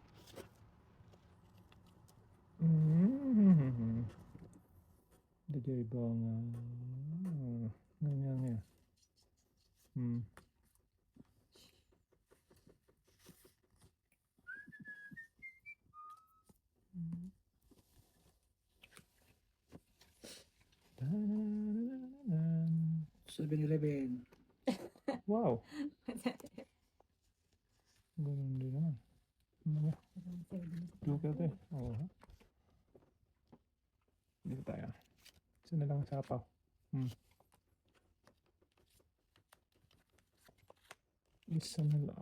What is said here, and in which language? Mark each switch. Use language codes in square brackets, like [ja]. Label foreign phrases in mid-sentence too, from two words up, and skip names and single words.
[tl] Mm-hmm. Dajay ba nga? Ganyan nga. Hmm. Da-da-da-da-da. 7-Eleven. Wow. Ganun din naman. Ano ba? Joker to eh. Oo. Ha? Dito tayo. Isa na lang ang sapaw. Isa na lang.